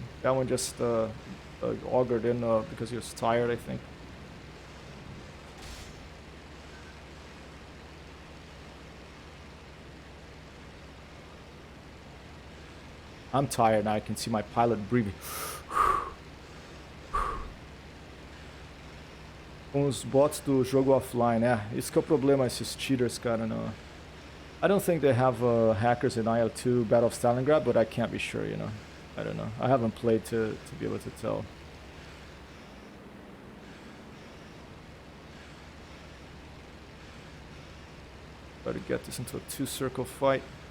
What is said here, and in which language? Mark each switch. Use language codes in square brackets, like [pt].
[en] That one just augured in because he was tired, I think. I'm tired now. I can see my pilot breathing. [pt] Com os bots do jogo offline. É, isso que é o problema, esses cheaters, cara. Não. [en] I don't think they have hackers in IL-2 Battle of Stalingrad, but I can't be sure, you know. I don't know. I haven't played to be able to tell. Try to get this into a two-circle fight.